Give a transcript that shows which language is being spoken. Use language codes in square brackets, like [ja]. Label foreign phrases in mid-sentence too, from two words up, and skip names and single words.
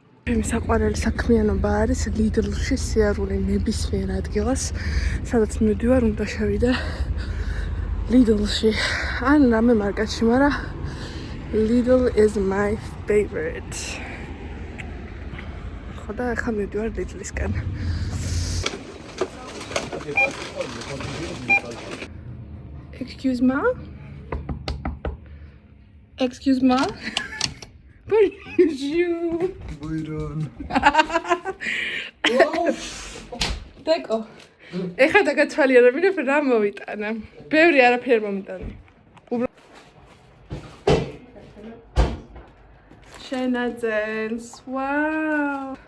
[ka] ჩემი საყვარელი საქმიანობა არის Lidl-ში სიარული ნებისმიერ ადგილას, სადაც მივდივარ, უნდა შევიდე Lidl-ში. ან რამე მარკეტში, მაგრამ [en] Lidl is my favorite. [ka] ხოდა ახლა მივდივარ Lidl-ისკენ. [en] Excuse me? Excuse me? Bonjour. [tr] Buyurun. [ka] დეკო. ეხლა დაგაცვალიერებინებ რა მოვიტანა. ბევრი არაფერი მომიტანა. შენაძენს. ვაუ.